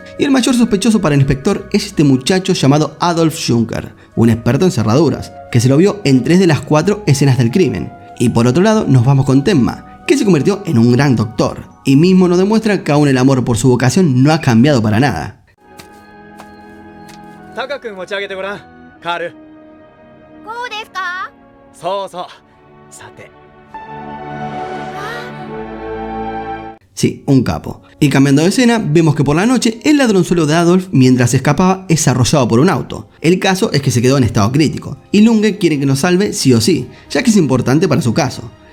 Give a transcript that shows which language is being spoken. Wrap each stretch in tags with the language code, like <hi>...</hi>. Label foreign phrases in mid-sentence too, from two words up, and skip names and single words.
<es>Y el mayor sospechoso para el inspector es este muchacho llamado Adolf Juncker, un experto en cerraduras, que se lo vio en 3 de las 4 escenas del crimen. Y por otro lado nos vamos con Tenma, que se convirtió en un gran doctor, y mismo nos demuestra que aún el amor por su vocación no ha cambiado para nada.</es> <ja>こうですか？そうそう。さて。</ja> <es>Sí, un capo. Y cambiando de escena, vemos que por la noche el ladronzuelo de Adolf, mientras escapaba, es arrollado por un auto. El caso es que se quedó en estado crítico, y Lunge quiere que lo salve sí o sí, ya que es importante para su caso.</es>